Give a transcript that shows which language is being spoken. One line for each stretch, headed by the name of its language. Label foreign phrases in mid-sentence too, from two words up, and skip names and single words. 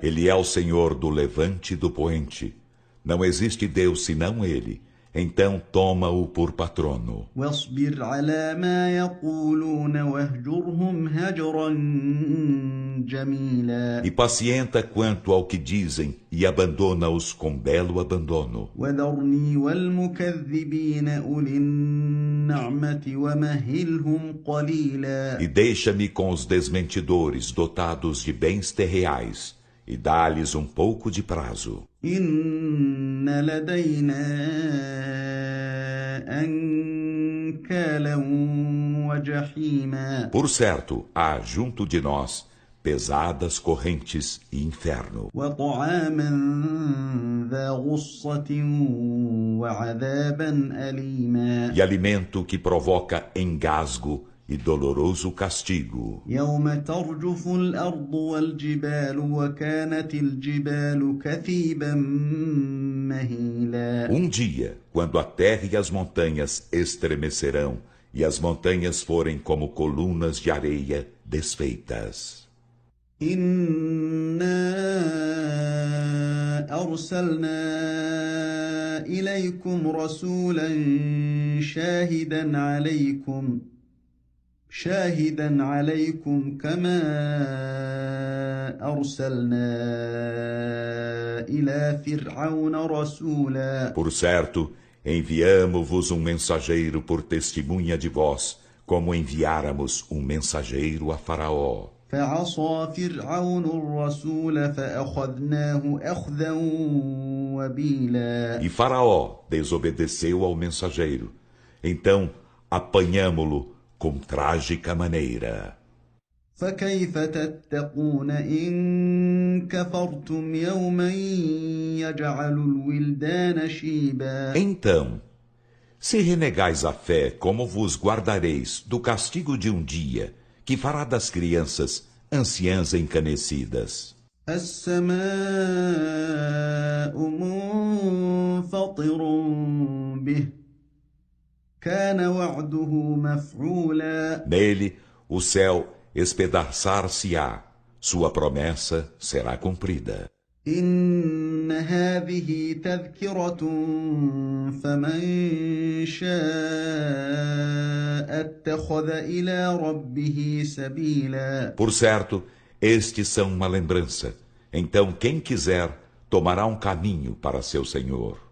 Portuguese: Ele é o Senhor do levante e do poente. Não existe Deus senão Ele. Então toma-o por patrono.
Arabic: واصبر على ما يقولون واهجرهم هجرا جميلا
Portuguese: E pacienta quanto ao que dizem e abandona-os com belo abandono.
Arabic: وذرني والمكذبين أولي النعمة ومهلهم قليلا
Portuguese: E deixa-me com os desmentidores dotados de bens terreais e dá-lhes um pouco de prazo.
Arabic: إن لدينا أنكالا وجحيما
Portuguese: Por certo, há junto de nós pesadas correntes e inferno,
Arabic: وطعاما ذا غصة وعذابا أليما
Portuguese: e alimento que provoca engasgo e doloroso castigo.
Arabic: يوم ترجف الأرض والجبال وكانت الجبال كثيبا مهيلا
Portuguese: Um dia, quando a terra e as montanhas estremecerão, e as montanhas forem como colunas de areia desfeitas.
Arabic: إنا أرسلنا إليكم رسولا شاهدا عليكم كما أرسلنا إلى فرعون رسولا
Portuguese: Por certo, enviamo-vos um mensageiro por testemunha de vós, como enviáramos um mensageiro a Faraó.
Arabic: فعصى فرعون الرسول فأخذناه أخذا وبيلا
Portuguese: E Faraó desobedeceu ao mensageiro. Então apanhamo-lo com trágica maneira.
Arabic: فكيف تتقون إن كفرتم يوما يجعل الولدان شيبا
Portuguese: Então, se renegais a fé, como vos guardareis do castigo de um dia que fará das crianças anciãs encanecidas?
Arabic: السماء ربه كان وعده مفعولا.
Portuguese: Nele o céu espedaçar-se-á, sua promessa será cumprida.
Arabic: إن هذه تذكرة فمن شاء اتخذ إلى ربه سبيلا.
Portuguese: Por certo, estes são uma lembrança. Então, quem quiser, tomará um caminho para seu Senhor.